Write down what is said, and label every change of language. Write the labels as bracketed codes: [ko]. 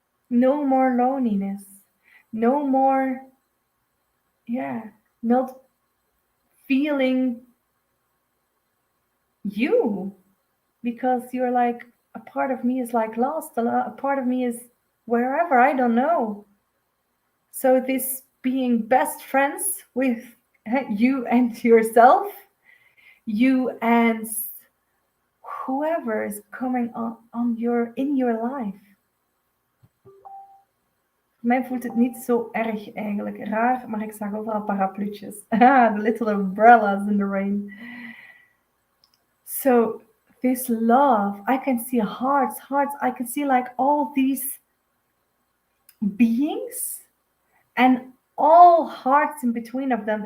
[en] No more loneliness, no more, not feeling you, because you're like, a part of me is like lost, a part of me is wherever, I don't know. So this being best friends with you and yourself, you and whoever is coming in your life. [nl] Voor mij voelt het niet zo erg eigenlijk. Raar, maar ik zag overal parapluutjes. [en] The little umbrellas in the rain. So this love, I can see hearts. I can see like all these beings and all hearts in between of them.